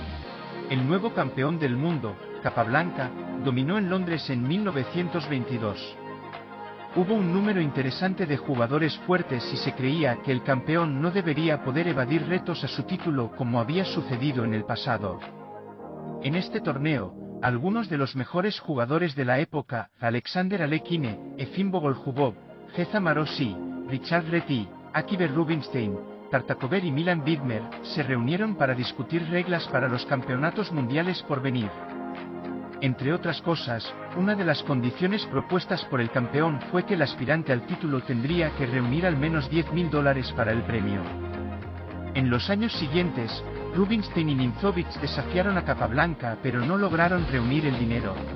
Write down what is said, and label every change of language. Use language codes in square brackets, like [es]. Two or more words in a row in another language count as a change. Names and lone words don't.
[es] El nuevo campeón del mundo, Capablanca, dominó en Londres en 1922. Hubo un número interesante de jugadores fuertes y se creía que el campeón no debería poder evadir retos a su título como había sucedido en el pasado. En este torneo, algunos de los mejores jugadores de la época, Alexander Alekhine, Efim Bogolubov, Geza Marosi, Richard Reti, Akiver Rubinstein, Tartakover y Milan Vidmer, se reunieron para discutir reglas para los campeonatos mundiales por venir. Entre otras cosas, una de las condiciones propuestas por el campeón fue que el aspirante al título tendría que reunir al menos $10.000 para el premio. En los años siguientes, Rubinstein y Nimzowitsch desafiaron a Capablanca pero no lograron reunir el dinero.